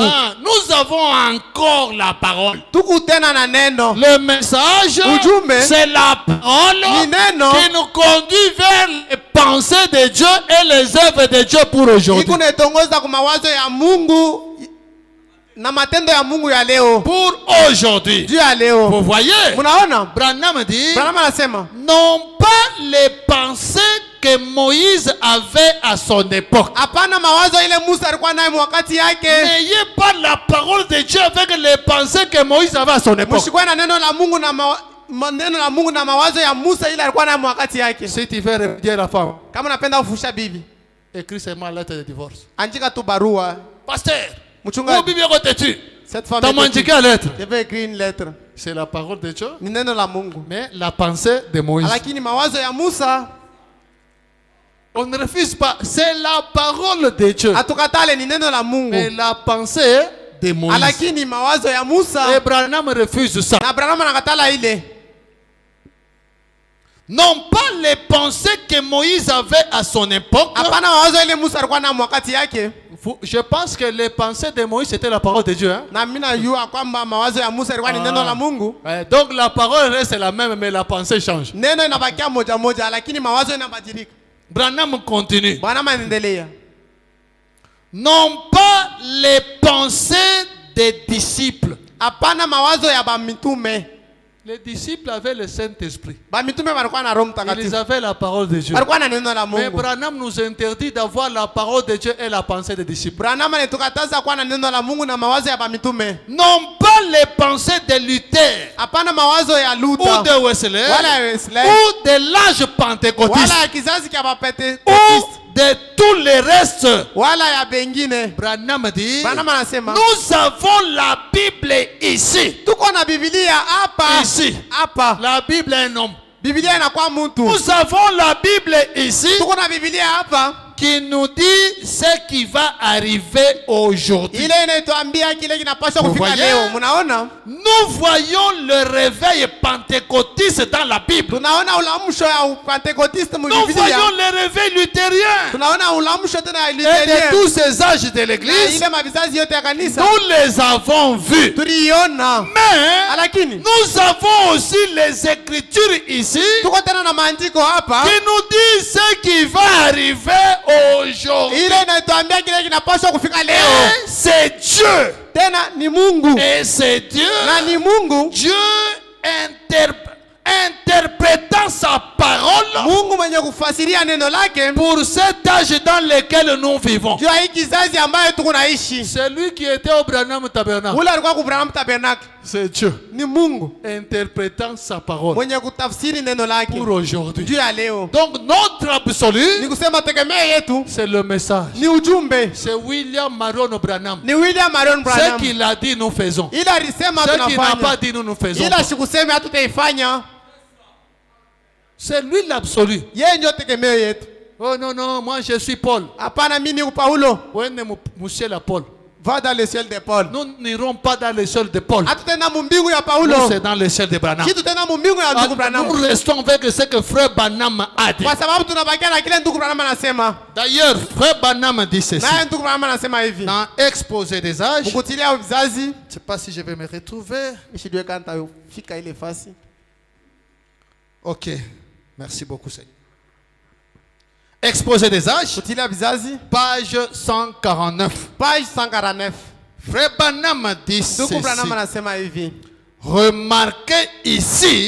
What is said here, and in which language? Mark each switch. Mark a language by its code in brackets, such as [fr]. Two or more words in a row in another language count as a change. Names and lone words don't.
[fr] Ah, nous avons encore la parole. [sw] Tuko tena na neno. [fr] Le message, [sw] Ujumbe, [fr] c'est la parole [sw] ni neno [fr] qui nous conduit vers les pensées de Dieu et les œuvres de Dieu pour aujourd'hui. [sw] ikunetongoza kumawazo ya Mungu na matendo ya Mungu ya leo. [fr] Pour aujourd'hui. [sw] Juu ya leo. [fr] Vous voyez, [sw] Munaona? [fr] Branham dit, [sw] Branham anasema [fr] non pas les pensées que Moïse avait à son époque. [sw] hapana mawazo ile Musa alikuwa nayo wakati yake. [fr] N'ayez pas la parole de Dieu avec les pensées que Moïse avait à son époque. [sw] Mshikwe na neno la Mungu na neno la Mungu na mawazo ya Musa ile alikuwa nayo wakati yake. [fr] Si tu veux repudier la femme, [sw] Kama unapenda kufusha bibi, [fr] écris seulement lettre de divorce. [sw] andika tu barua. [fr] Pasteur, où [sw] Mchungaji, [fr] Bible côté-tu? cette femme T'as manqué quelle lettre? je vais écrire une lettre. C'est la parole de Dieu, [sw] Ni neno la Mungu. [fr] mais la pensée de Moïse. [sw] Lakini mawazo ya Musa [fr] On ne refuse pas. C'est la parole de Dieu, [sw] atukatale, ni neno la [fr] mais [sw] Mungu. [fr] la pensée de Moïse. [sw] Lakini mawazo ya Musa [fr] Abraham refuse ça. [sw] na Abrahamu anakatala ile. [fr] Non pas les pensées que Moïse avait à son époque. [sw] Hapana mawazo ile Musa alikuwa na wakati yake. [fr] Je pense que les pensées de Moïse c'était la parole de Dieu. Hein? [sw] Na mimi najua kwamba mawazo ya Musa ilikuwa ni neno la Mungu. [fr] Donc la parole reste la même, mais la pensée change. [sw] Neno inabakia moja moja, lakini mawazo inabadilika. [fr] Branham continue. [sw] Bwana anaendelea. [fr] Non pas les pensées des disciples. [sw] Hapana mawazo ya bamitume. [fr] Les disciples avaient le Saint-Esprit. [sw] Bamitume walikuwa na Roho [fr] Ils [sw] Mtakatifu. [fr] avaient la parole de Dieu. [sw] Walikuwa na neno la [fr] Mais [sw] Mungu. [fr] Branham nous interdit d'avoir la parole de Dieu et la pensée des disciples. [sw] Branham anatukataza kuwa na neno la Mungu na mawazo ya bamitume. [fr] Non pas les pensées de Luther [sw] Hapana mawazo ya [fr] ou [sw] Luther [fr] de Wesley [sw] wala ya Wesley [fr] ou de l'âge pentecôtiste [sw] wala ya kizazi cha [fr] ou [sw] Baptiste [fr] de tous les restes. [sw] wala ya bengine. [fr] Branham dit, [sw] Branham anasema [fr] nous avons la Bible ici. [sw] tuko na Biblia hapa. [fr] Ici. [sw] Hapa. [fr] La Bible est un homme. [sw] Biblia inakuwa mtu. [fr] Nous avons la Bible ici. [sw] Tuko na Biblia hapa. [fr] qui nous dit ce qui va arriver aujourd'hui. [sw] ile inatuambia kile kinapaswa [fr] Vous [sw] kufika [fr] voyez? [sw] leo. Mnaona? [fr] Nous voyons le réveil pentecôtiste dans la Bible. [sw] Tunaona ulamsho ya Pentecoste mu [fr] Nous [sw] Biblia. [fr] voyons le réveil luthérien. [sw] Tunaona ulamsho tena ya [fr] Et de [sw] Lutheria. [fr] tous ces âges de [sw] Na [fr] l'église, [sw] ile mavizazi yote ya kanisa. [fr] nous les avons vus. [sw] Tuliona. [fr] Mais [sw] Lakini [fr] nous avons aussi les écritures ici [sw] tuko tena na maandiko hapa. [fr] qui nous disent ce qui va arriver aujourd'hui. [sw] Ile inatuambia kile kinapaswa kufika leo. [fr] Et c'est Dieu. [sw] Tena ni Mungu. [fr] Et c'est Dieu. [sw] Na ni Mungu. [fr] Dieu interprétant sa parole [sw] Mungu mwenye kufasiria neno lake [fr] pour cet âge dans lequel nous vivons. [sw] juu ya hii kizazi ambayo tuko naishi. [fr] C'est lui qui était au Branham Tabernacle. [sw] Ule alikuwa ku Branham Tabernacle. [fr] C'est Dieu [sw] Ni Mungu [fr] interprétant sa parole [sw] mwenye kutafsiri neno lake [fr] pour aujourd'hui. [sw] juu ya leo. [fr] Donc notre absolu, [sw] Ni kusema tegemeo yetu [fr] c'est le message. [sw] ni ujumbe. [fr] C'est William Marion Branham. [sw] Ni William Marion [fr] Ce [sw] Branham. [fr] qu'il a dit, nous faisons. [sw] Ila alisema [fr] Ce qu'il n'a pas [sw] tunafanya. [fr] dit, nous faisons. [sw] Ila sikusema hatutaifanya. [fr] C'est lui l'absolu. [sw] Yeye ndio tegemeo yetu. [fr] Oh non, non, moi je suis Paul. [sw] Hapana, mimi ni Paulo. [fr] Ouais, monsieur la Paul. Va dans le ciel de Paul. Nous n'irons pas dans le ciel de Paul. [sw] Hatutaenda mu mbingu ya [fr] Nous, [sw] Paulo. [fr] c'est dans le ciel de Branham. [sw] Kitu tena mu mbingu ya ndugu Branham. [fr] Nous restons avec ce que frère Branham a dit. [sw] Kwa sababu tunabakia na kile ndugu Branham anasema. [fr] D'ailleurs, frère Branham dit ceci. [sw] Naye ndugu Branham anasema hivi. [fr] Dans Exposé des âges, je [sw] Mkutilia vizazi. [fr] ne sais pas si je vais me retrouver. [sw] Nishijue kanta fika ile fasi. [fr] Ok, merci beaucoup Seigneur. Exposé des âges, [sw] Kutilia vizazi. [fr] page 149. [sw] Page 149. [fr] Frère Branham dit [sw] Ndugu [fr] ceci. [sw] Branham anasema hivi. [fr] Remarquez ici